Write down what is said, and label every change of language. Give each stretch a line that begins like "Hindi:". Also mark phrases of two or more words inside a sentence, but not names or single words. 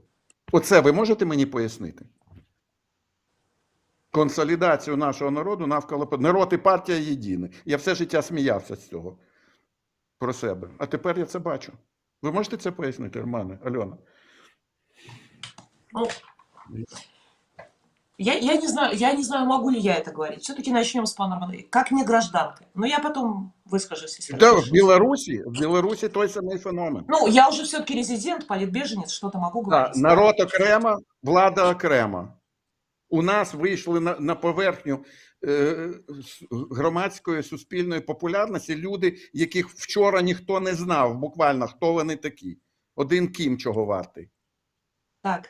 Ukrainian: Оце ви можете мені пояснити? Консолідацію нашого народу навколо... Народ і партія єдині. Я все життя сміявся з цього. Про себе. А тепер я це бачу. Ви можете це пояснити, Романе, Альона?
Russian: Ну, я не знаю, могу ли я это говорить. Все-таки начнем с пана Романа. Как не гражданка. Но я потом выскажусь, если
Ukrainian: Да, в Білорусі той самий феномен.
Russian: Ну, я уже все-таки резидент, политбеженец, что-то могу говорить.
Ukrainian: Да, народ окремо, влада окремо. У нас вийшли на поверхню громадської, суспільної популярності люди, яких вчора ніхто не знав, буквально, хто вони такі. Один Кім чого вартий. Так.